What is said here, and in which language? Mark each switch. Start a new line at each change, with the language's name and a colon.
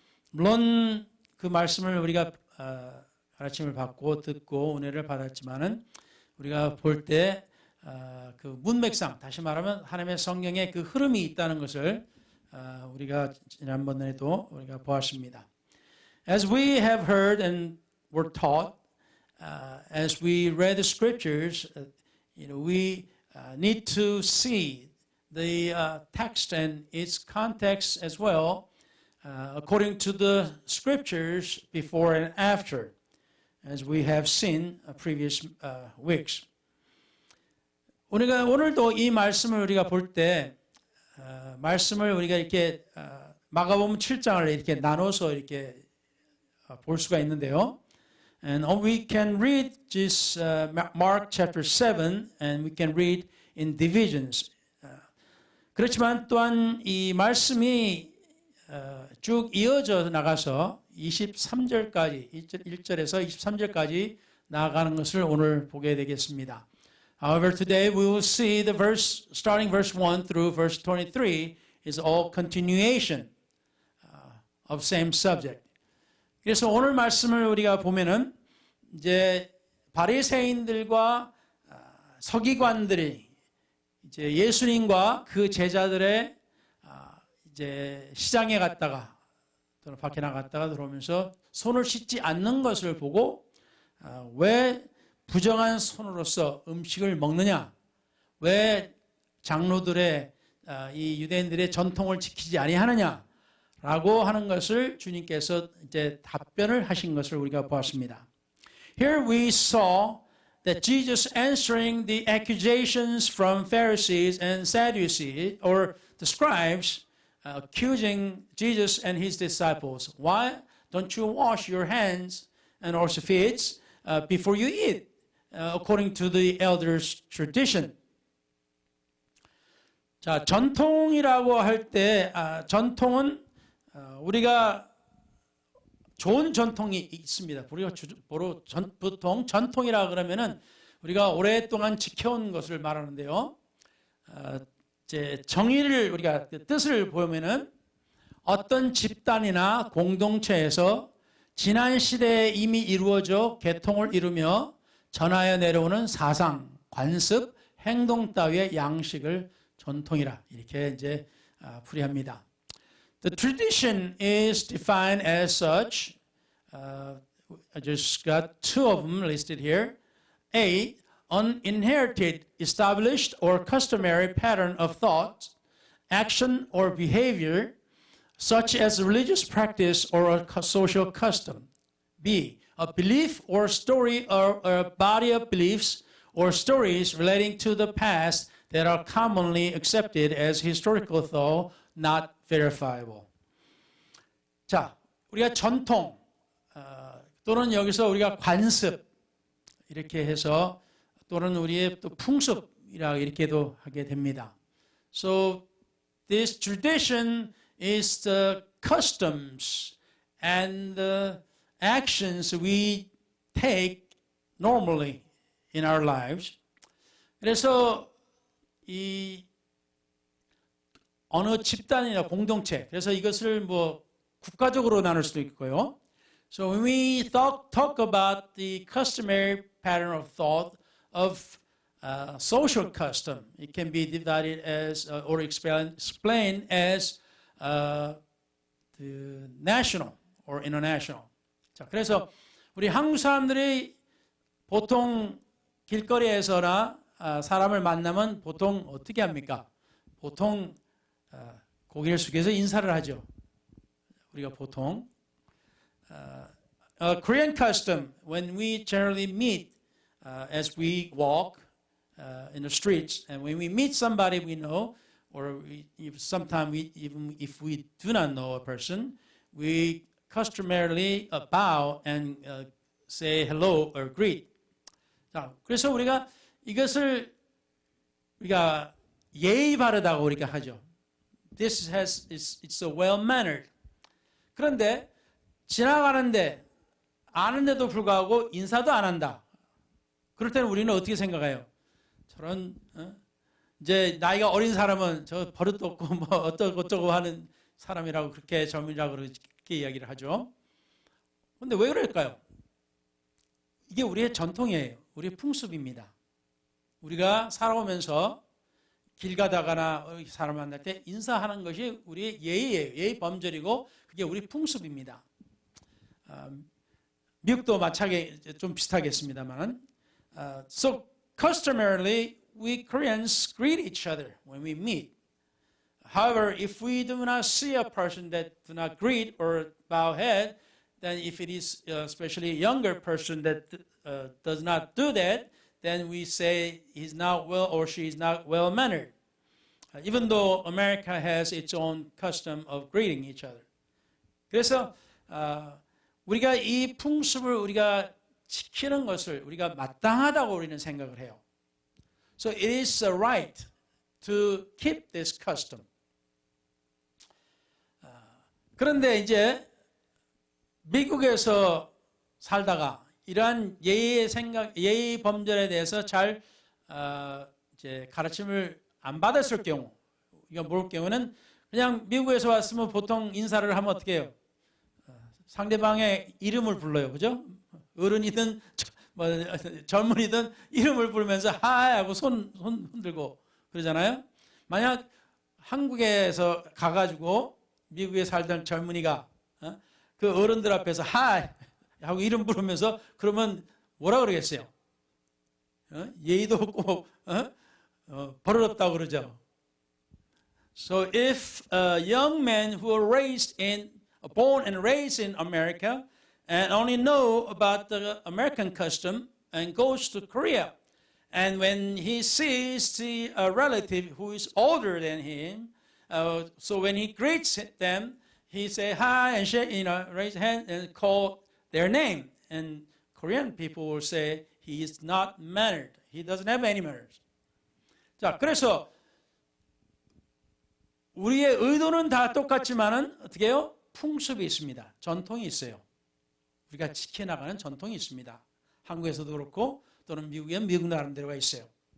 Korean: 물론 그 말씀을 우리가 가르침을 받고 듣고 은혜를 받았지만은 우리가 볼 때 그 문맥상 다시 말하면 하나님의 성경의 그 흐름이 있다는 것을 우리가 지난번에도 우리가 보았습니다.
English: As we have heard and were taught, as we read the scriptures, we need to see the text and its context as well, according to the scriptures before and after, as we have seen previous weeks.
Korean: 우리가 오늘도 이 말씀을 우리가 볼 때 말씀을 우리가 이렇게 마가복음 7장을 이렇게 나눠서 이렇게 볼 수가 있는데요.
English: And we can read this Mark chapter 7 and we can read in divisions.
Korean: 그렇지만 또한 이 말씀이 쭉 이어져 나가서 23절까지 1절에서 23절까지 나아가는 것을 오늘 보게 되겠습니다.
English: However, today we will see the verse, starting verse 1 through verse 23, is all continuation of same subject.
Korean: 그래서 오늘 말씀을 우리가 보면은 이제 바리새인들과 서기관들이 이제 예수님과 그 제자들의 이제 시장에 갔다가 또는 밖에 나갔다가 들어오면서 손을 씻지 않는 것을 보고 왜 부정한 손으로서 음식을 먹느냐? 왜 장로들의 이 유대인들의 전통을 지키지 아니하느냐라고 하는 것을 주님께서 이제 답변을 하신 것을 우리가 보았습니다.
English: Here we saw that Jesus answering the accusations from Pharisees and Sadducees or the scribes accusing Jesus and his disciples. Why don't you wash your hands and also feet before you eat? According to the elders' tradition.
Korean: 자, 전통이라고 할 때 전통은 우리가 좋은 전통이 있습니다. 우리가 보통 전통이라 그러면은 우리가 오랫동안 지켜온 것을 말하는데요. 이제 정의를 우리가 뜻을 보면은 어떤 집단이나 공동체에서 지난 시대에 이미 이루어져 개통을 이루며 전하여 내려오는 사상, 관습, 행동 따위의 양식을 전통이라 이렇게 이제 풀이합니다.
English: The tradition is defined as such. I just got two of them listed here. A, an inherited, established, or customary pattern of thought, action, or behavior, such as religious practice or a social custom. B, a belief or story or a body of beliefs or stories relating to the past that are commonly accepted as historical though not verifiable.
Korean: 자, 우리가 전통 또는 여기서 우리가 관습 이렇게 해서 또는 우리의 또 풍습이라 이렇게도 하게 됩니다.
English: So this tradition is the customs and the actions we take normally in our lives.
Korean: 그래서 이 어느 집단이나 공동체, 그래서 이것을 뭐 국가적으로 나눌 수도 있고요.
English: So when we talk about the customary pattern of thought of social custom, it can be divided as or explained as the national or international.
Korean: 자, 그래서 우리 한국 사람들이 보통 길거리에서나 사람을 만나면 보통 어떻게 합니까? 보통 고개를 숙여서 인사를 하죠. 우리가 보통
English: Korean custom when we generally meet as we walk in the streets, and when we meet somebody we know, or sometimes even if we do not know a person, we customarily bow and say hello or greet.
Korean: 자, 그래서 우리가 이것을 우리가 예의 바르다고 우리가 하죠.
English: It's so well mannered.
Korean: 그런데 지나가는데 아는데도 불구하고 인사도 안 한다. 그럴 때는 우리는 어떻게 생각해요? 저런 이제 나이가 어린 사람은 저 버릇도 없고 뭐 어쩌고 하는 사람이라고 그렇게 젊은이라고 그렇게 이야기를 하죠. 그런데 왜 그럴까요? 이게 우리의 전통이에요. 우리의 풍습입니다. 우리가 살아오면서 길 가다가나 사람 만날 때 인사하는 것이 우리의 예의예요. 예의 범절이고 그게 우리 풍습입니다. 미국도 마찬가지 좀 비슷하겠습니다만,
English: so customarily we Koreans greet each other when we meet. However, if we do not see a person that do not greet or bow head, then if it is especially a younger person that does not do that, then we say he's not well or she is not well mannered. Even though America has its own custom of greeting each other.
Korean: 그래서 우리가 이 풍습을 우리가 지키는 것을 우리가 마땅하다고 우리는 생각을 해요.
English: So it is a right to keep this custom.
Korean: 그런데 이제 미국에서 살다가 이러한 예의 범절에 대해서 잘 이제 가르침을 안 받았을 경우, 이거 모를 경우는 그냥 미국에서 왔으면 보통 인사를 하면 어떻게 해요? 상대방의 이름을 불러요, 그죠? 어른이든 뭐 젊은이든 이름을 부르면서 하이 하고 손 흔들고 그러잖아요. 만약 한국에서 가가지고 미국에 살던 젊은이가 그 어른들 앞에서 하이 하고 이름 부르면서 그러면 뭐라 그러겠어요? 예의도 없고 버릇없다고 그러죠.
English: So if young men who are born and raised in America and only know about the American custom and goes to Korea, and when he sees the relative who is older than him, so when he greets them, he say hi and shake, raise hand and call their name. And Korean people will say he is not mannered. He doesn't have any manners.
Korean: 자, 그래서 우리의 의도는 다 똑같지만은 어떻게 해요? 풍습이 있습니다. 전통이 있어요. 우리가 지켜나가는 전통이 있습니다. 한국에서도 그렇고 또는 미국엔 미국 나름대로가 있어요.